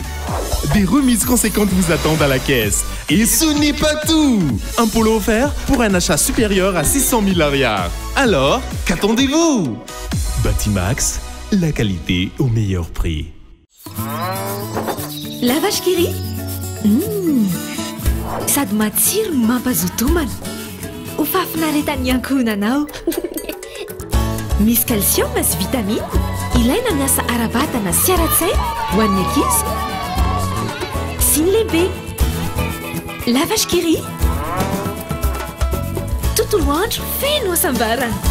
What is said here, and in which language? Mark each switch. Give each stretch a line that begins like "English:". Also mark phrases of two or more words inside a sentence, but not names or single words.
French: Des remises conséquentes vous attendent à la caisse. Et ce n'est pas tout! Un polo offert pour un achat supérieur à 600 000 ariars. Alors, qu'attendez-vous? Batimax, la qualité au meilleur prix. La vache qui rit?
Malagasy: Sady matsiro no mampazoto homana. Ho fafinaretan'ny ankohonanao. Misy calcium sy vitamine. Ilaina miasa ara-batana sy ara-tsaina ho an'ny ankizy sy ny lehibe.
French: La vache qui rit?
Malagasy: Tontolo andro feno hasambarana.